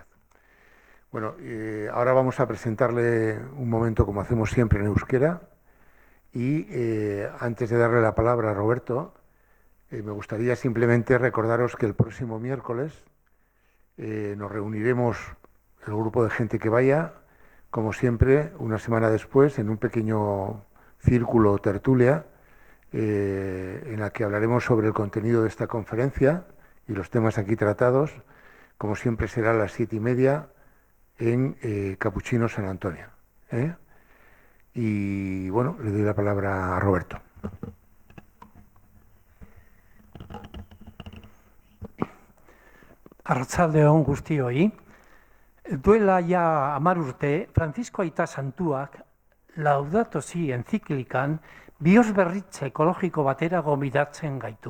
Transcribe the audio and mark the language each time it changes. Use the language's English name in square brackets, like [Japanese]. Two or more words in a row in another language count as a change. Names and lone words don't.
[Spanish] Bueno, ahora vamos a presentarle un momento como hacemos siempre en euskera y antes de darle la palabra a Roberto, me gustaría simplemente recordaros que el próximo miércoles nos reuniremos, el grupo de gente que vaya, como siempre, una semana después, en un pequeño círculo o tertulia, en la que hablaremos sobre el contenido de esta conferencia y los temas aquí tratados. Como siempre será a las 7:30 en Capuchino San Antonio. Y bueno, le doy la palabra a Roberto. [Basque] Arratsaldeon guztioi. Duela ja 10 urte, Francisco Aita Santuak Laudato Si enciklikan biosberritze ekologiko batera gomidatzen gaitu.